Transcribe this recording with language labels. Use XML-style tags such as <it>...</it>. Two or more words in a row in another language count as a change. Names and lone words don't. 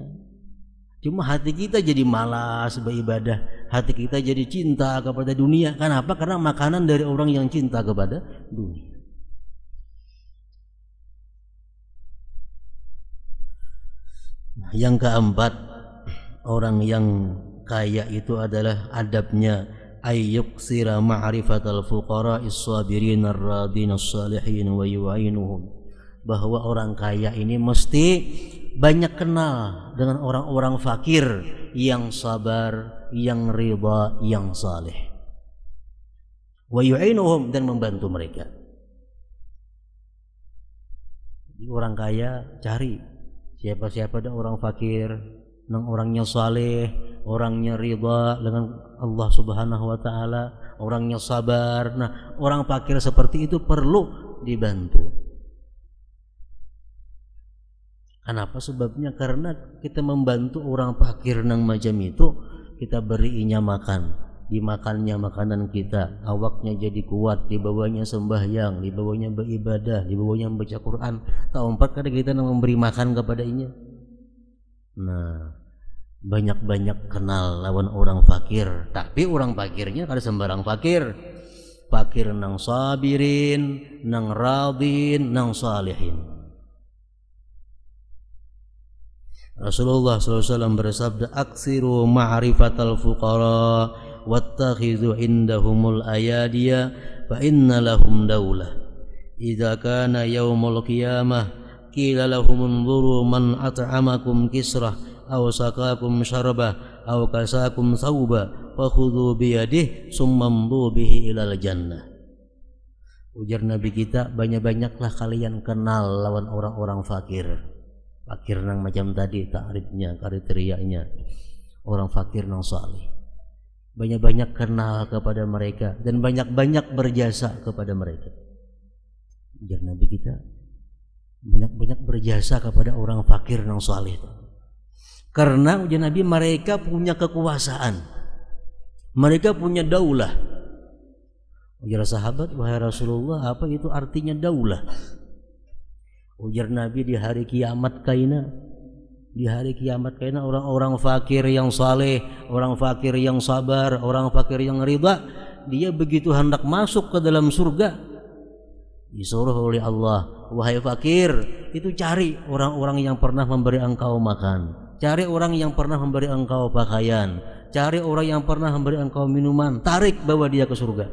<bjn>Cuma hati kita jadi malas beribadah, hati kita jadi cinta kepada dunia. Kenapa? Karena makanan dari orang yang cinta kepada dunia. Yang keempat, orang yang kaya itu adalah adabnya</bjn> <ar>أن يكثر معرفة الفقراء الصابرين الراضين الصالحين ويعينهم.</ar> <bjn>Bahwa orang kaya ini mesti banyak kenal dengan orang-orang fakir yang sabar, yang ridha, yang saleh.</bjn> <ar>ويعينهم,</ar> <bjn>dan membantu mereka. Orang kaya cari siapa-siapa ada orang fakir, nang orangnya saleh, orangnya ridha dengan</bjn> <ar>الله سبحانه وتعالى,</ar> <bjn>orangnya sabar. Nah, orang fakir seperti itu perlu dibantu. Kenapa? Sebabnya karena kita membantu orang fakir nang macam itu, kita berinya makan, dimakannya makanan kita, awaknya jadi kuat, dibawanya sembahyang, dibawanya beribadah, dibawanya membaca Quran. Tak empat kali kita memberi makan kepadanya. Nah, banyak-banyak kenal lawan orang fakir. Tapi orang fakirnya kada sembarang fakir. Fakir nang sabirin, nang radin, nang salihin. Rasulullah SAW bersabda,</bjn> <ar>أكثروا معرفة الفقراء واتخذوا عندهم الأيادي فإن لهم دولة. إذا كان يوم القيامة قيل لهم انظروا من أطعمكم كسرة أو سقاكم شربة أو كساكم ثوبا فخذوا بيده ثم امضوا به إلى الجنة.</ar> <bjn>Ujar Nabi kita, banyak-banyaklah kalian kenal lawan orang-orang fakir. Fakir nang macam tadi takrifnya, kriterianya orang fakir nang saleh. Banyak-banyak kenal kepada mereka dan banyak-banyak berjasa kepada mereka. Ujar Nabi kita, banyak-banyak berjasa kepada orang fakir nang saleh. Karena ujar Nabi, mereka punya kekuasaan, mereka punya daulah. Ujar sahabat, wahai Rasulullah, apa itu artinya daulah? Ujar Nabi, di hari kiamat kaina, di hari kiamat kaina orang-orang fakir yang saleh, orang fakir yang sabar, orang fakir yang ridha, dia begitu hendak masuk ke dalam surga, Disuruh oleh Allah, wahai fakir, itu cari orang-orang yang pernah memberi engkau makan, cari orang yang pernah memberi engkau pakaian, cari orang yang pernah memberi engkau minuman, tarik bawa dia ke surga.</bjn>